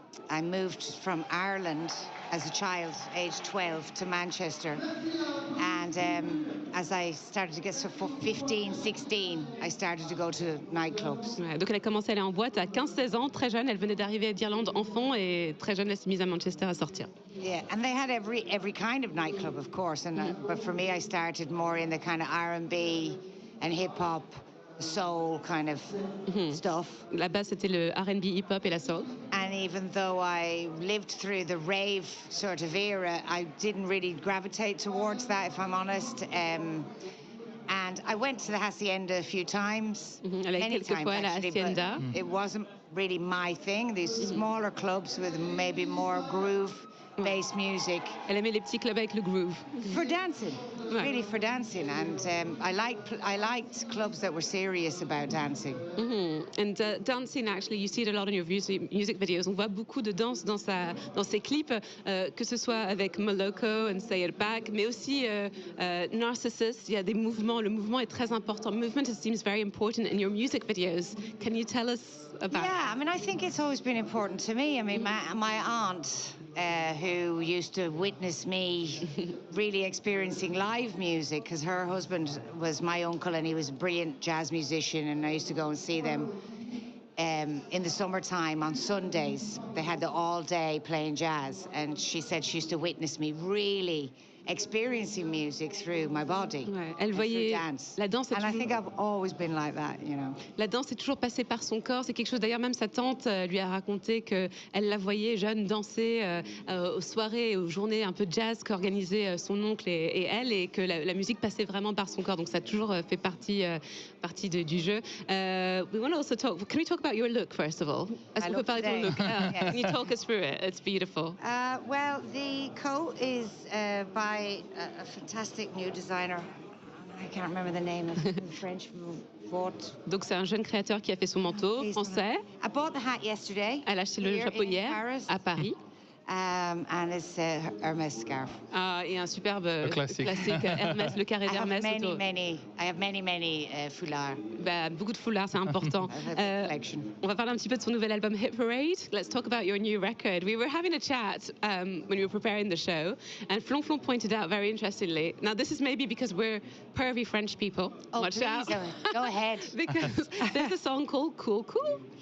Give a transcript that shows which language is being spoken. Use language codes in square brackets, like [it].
[en] I moved from Ireland as a child, age 12, to Manchester. And as I started to get 15, 16, I started to go to nightclubs. [fr] Ouais, donc elle a commencé à aller en boîte à 15-16 ans, très jeune. Elle venait d'arriver d'Irlande enfant, et très jeune, elle s'est mise à Manchester à sortir. [en] Yeah, and they had every kind of nightclub, of course. And but for me, I started more in the kind of R&B and hip-hop, soul kind of stuff. [fr] Là-bas, c'était le R&B, hip-hop et la soul. [en] And even though I lived through the rave sort of era, I didn't really gravitate towards that, if I'm honest. And I went to the Hacienda a few times, many times actually, but it wasn't really my thing. These smaller clubs with maybe more groove-based music. [fr] Elle aimait les petits clubs avec le groove. [en] For dancing, really for dancing. And I liked clubs that were serious about dancing. And dancing, actually, you see it a lot in your music videos. [fr] On voit beaucoup de danse dans ses clips, que ce soit avec Moloko and Say It Back, mais aussi Narcissus. Il y a des mouvements. Le mouvement est très important. [en] Movement seems very important in your music videos. Can you tell us about? Yeah, I mean, I think it's always been important to me. I mean, my aunt, who used to witness me really experiencing live music, because her husband was my uncle and he was a brilliant jazz musician, and I used to go and see them in the summertime on Sundays. They had the all day playing jazz, and she said she used to witness me really experiencing music through my body. [fr] Ouais, elle voyait [en] dance. [fr] La danse. [en] And I think I've always been like that, [fr] La danse est toujours passée par son corps. C'est quelque chose. D'ailleurs, même sa tante lui a raconté que elle la voyait jeune danser aux soirées et aux journées un peu jazz qu'organisait son oncle et elle, et que la musique passait vraiment par son corps. Donc ça a toujours fait partie du jeu. [en] We want to also talk. Can we talk about your look first of all? [fr] Est-ce qu'on peut parler de ton look? [en] Yes. Can you talk us through it? It's beautiful. Well, the coat is by a fantastic new designer. I can't remember the name of the French bought. [fr] Donc c'est un jeune créateur qui a fait son manteau français. [en] I bought the hat yesterday. [fr] Elle a acheté le chapeau hier à Paris. [en] And it's Hermès scarf. [fr] Et un superbe classique Hermès, le carré d'Hermès. [en] I have many foulards. [fr] Beaucoup de foulards, c'est important. On va parler un petit peu de son nouvel album Hit Parade. [en] Let's talk about your new record. We were having a chat when we were preparing the show, and Flonflon pointed out very interestingly. Now this is maybe because we're pervy French people. Watch out. Go ahead. Because there's a song called Cool Cool.